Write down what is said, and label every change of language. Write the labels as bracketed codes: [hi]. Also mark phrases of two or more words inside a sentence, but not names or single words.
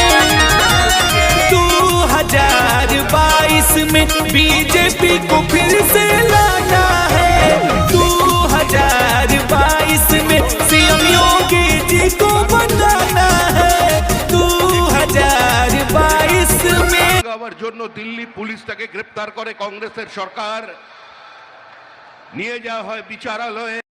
[hi] 2022 में बीजेपी को फिर से लाना है 2022 में सीएम योगी जी को बनाना है 2022 में [bn] আমার জন্য দিল্লি পুলিশ তাকে গ্রেফতার করে কংগ্রেসের সরকার নিয়ে যাওয়া হয় বিচারালয়ে।